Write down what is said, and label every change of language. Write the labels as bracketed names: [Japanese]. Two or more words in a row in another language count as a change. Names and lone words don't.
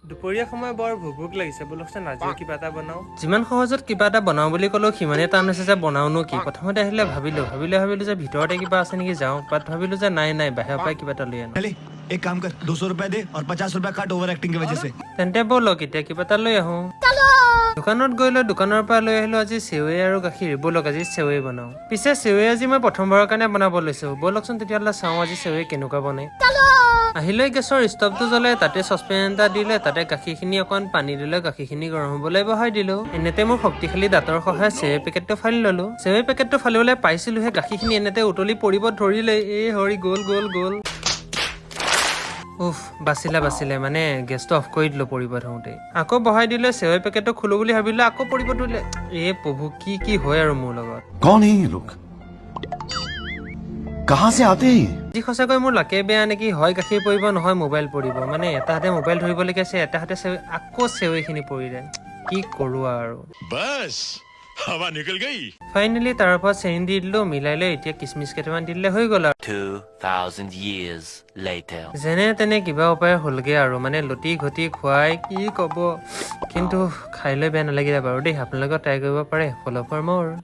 [Assamese] দুপৰীয়া সময় বৰ ভোক লাগিছে বলকচোন আজিও কিবা এটা বনাও যিমান সহজত কিবা এটা বনাও বুলি ক'লেও সিমানেই টান হৈছে যে বনাওনো কি প্ৰথমতে আহিলে ভাবিলো যে ভিতৰতে কিবা আছে নেকি যাওঁ বাট ভাবিলো যে নাই বাহিৰৰ পৰাই কিবা এটা লৈ আনো [Hindi] एक काम कर 200 रुपए दे और 50 रुपए काट [English] over acting [Hindi] की वजह से [Assamese] তেন্তে বলক এতিয়া কিবা এটা লৈ আহো দোকানত গৈ লৈ দোকানৰ পৰা লৈ আহিলো আজি চেৱৈ আৰু গাখীৰ বলক আজি চেৱৈ বনাও পিছে চেৱৈ আজি মই প্ৰথমবাৰৰ কাৰণে বনাব লৈছো বলকচোন তেতিয়াহ'লে চাওঁ আজি চেৱৈ কেনেকুৱা বনে আহিলৈ গেছৰ ষ্টভটো জ্বলাই তাতে চচপেন এটা দিলে তাতে গাখীৰখিনি অকণ পানী দিলে গাখীৰখিনি গৰম হ'বলৈ বহাই দিলো এনেতে মোৰ শক্তিশালী দাঁতৰ সহায়ত চেৱৈ পেকেটটো ফালি ললো চেৱৈ পেকেটটো ফালিবলৈ পাইছিলোহে গাখীৰখিনি এনেতে উতলি পৰিব ধৰিলে এই হৰি গ'ল উফ বাচিলে মানে গেছটো অফ কৰি দিলো পৰিব ধৰোঁতে আকৌ বহাই দিলে চেৱৈ পেকেটটো খুলো বুলি ভাবিলো আকৌ পৰিব ধৰিলে এ প্ৰভু কি হয় আৰু মোৰ লগত [Hindi] कौन है ये लोग कहां से आते हैं [Assamese] যি সঁচাকৈ মোৰ লাকে বেয়া নেকি হয় গাখীৰ পৰিব নহয় মোবাইল পৰিব মানে এটা হাতে মোবাইল ধৰিবলৈকে আছে এটা হাতে আকৌ চেৱৈখিনি পৰিলে কি কৰো আৰু [Hindi] बस हवा निकल गई [Assamese] ফাইনেলি তাৰ ওপৰত চেনি দি দিলো মিলাই লৈ এতিয়া কিচমিচ কেইটামান দিলে হৈ গ'ল আৰু [English] 2000 years later [Assamese] যেনে তেনে কিবা উপায় হ'লগে আৰু মানে লটি ঘটি খুৱাই কি ক'ব কিন্তু খাই লৈ বেয়া নালাগিলে বাৰু দেই আপোনালোকে ট্ৰাই কৰিব পাৰে [English] follow for more